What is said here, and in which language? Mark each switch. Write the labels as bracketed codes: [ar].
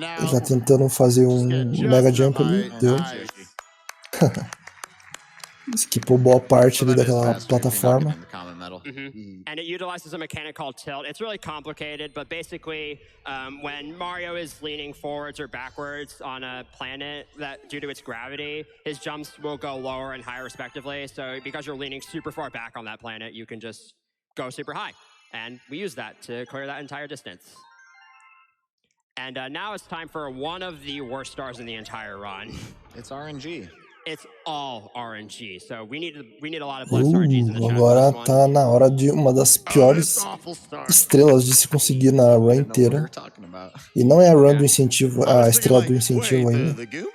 [pt] Já tentando fazer um mega jump ali, deu. Skipou boa parte ali daquela plataforma. [en] And it utilizes a mechanic called tilt. It's really complicated, but basically, when Mario is leaning forwards or backwards on a planet that, due to its gravity, his jumps will go lower and higher respectively. So because you're leaning super far back on that planet, you can just go super high. And we use that to clear that entire distance. And now it's time for one of the worst stars in the entire run. It's RNG. It's all RNG, so we need a lot of blessed RNGs in the chat. [pt] Agora tá na hora de uma das piores estrelas de se conseguir na run inteira. E não é a run do incentivo, a estrela do incentivo ainda.